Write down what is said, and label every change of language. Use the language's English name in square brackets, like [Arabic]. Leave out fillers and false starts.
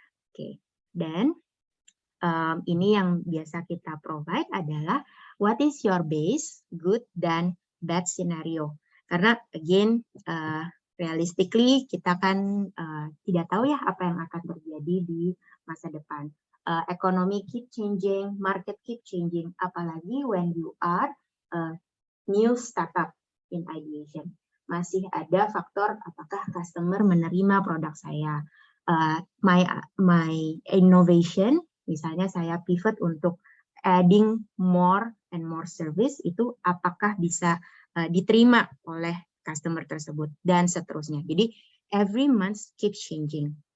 [Indonesian] Oke, dan ini yang biasa kita provide adalah [English] what is your base, good [Indonesian] dan bad scenario. Karena again, realistically kita kan tidak tahu ya apa yang akan terjadi di masa depan. [English] Economy keep changing, market keep changing, apalagi when you are new startup in ideation. [Indonesian] Masih ada faktor apakah customer menerima produk saya. My innovation, misalnya saya pivot untuk [English] adding more and more service, [Indonesian] itu apakah bisa diterima oleh customer tersebut, dan seterusnya. [English] Jadi, every month keeps changing.